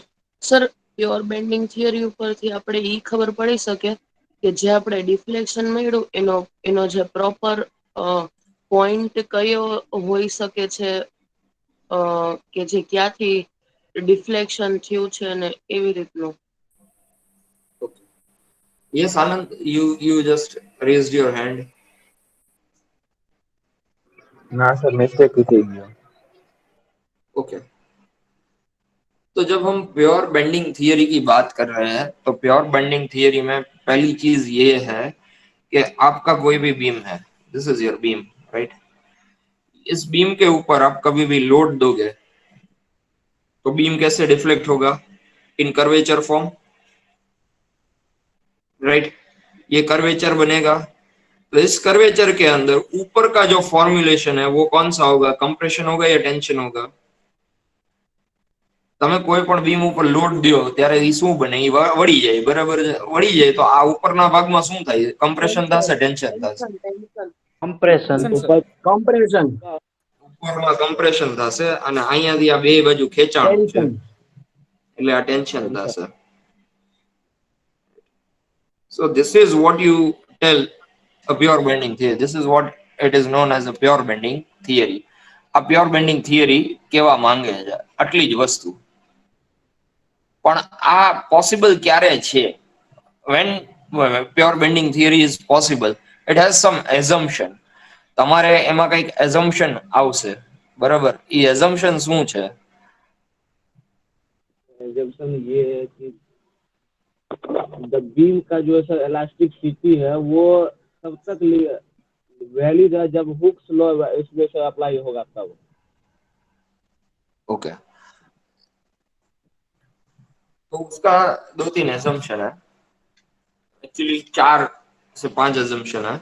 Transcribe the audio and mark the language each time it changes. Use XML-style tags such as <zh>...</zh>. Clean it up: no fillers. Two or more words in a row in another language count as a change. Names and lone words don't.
<en>Sir, pure bending theory</en> <gu>ઉપરથી આપણે ઈ ખબર પડી શકે કે જે આપણે ડિફ્લેક્શન મળ્યું એનો જે</gu> <en>proper point</en> <gu>કયો હોઈ શકે છે કે જે ક્યાંથી ડિફ્લેક્શન થયું છે અને એવી રીતનું.</gu> <en>Okay. Yes, Anand, you just raised your hand.</en> <hi>ना सर, मिस्टेक ही थी गया. ओके. तो जब हम</hi> <en>pure bending theory</en> <hi>की बात कर रहे हैं तो</hi> <en>pure bending theory</en> <hi>में पहली चीज ये है कि आपका कोई भी बीम है,</hi> <en>this is your beam, right?</en> <hi>इस बीम के ऊपर आप कभी भी लोड दोगे तो बीम कैसे डिफ्लेक्ट होगा?</hi> <en>in curvature form, right?</en> <hi>ये कर्वेचर बनेगा. तो इस कर्वेचर के अंदर ऊपर का जो फॉर्मुलेशन है वो कौन सा होगा? कंप्रेशन होगा या टेंशन होगा?</hi> <gu>તમે કોઈ પણ બીમ ઉપર લોડ દો ત્યારે એ શું બને? એ વળી જાય, બરાબર છે? વળી જાય તો આ ઉપરના ભાગમાં શું થાય? કમ્પ્રેશન થશે, ટેન્શન થશે?</gu> <hi>ऊपर</hi> <gu>કમ્પ્રેશન ઉપરમાં કમ્પ્રેશન થશે અને અહીંયાથી આ બે બાજુ ખેંચાણ છે ટેન્શન. એટલે આ ટેન્શન થશે.</gu> <en>So this is what you tell a pure bending theory. This is what it is known as a pure bending theory.</en> <gu>આ</gu> <en>pure bending theory</en> <gu>કેવા માંગે છે આટલી જ વસ્તુ. પણ આ પોસિબલ ક્યારે છે?</gu> <en>When pure bending theory is possible, it has some assumption.</en> <gu>તમારે એમાં કઈક assumption આવશે, બરાબર? એ assumption શું છે?</gu> <hi>एग्जाम्पल ये है कि</hi> <en>the beam</en> <hi>का जो है इलास्टिसिटी है वो तब तक वैलिड है जब</hi> <en>Hooke's law</en> <hi>इसमें से अप्लाई होगा तब. ओके, तो उसका 2-3 assumption है, एक्चुअली 4 से 5 assumption है.</hi>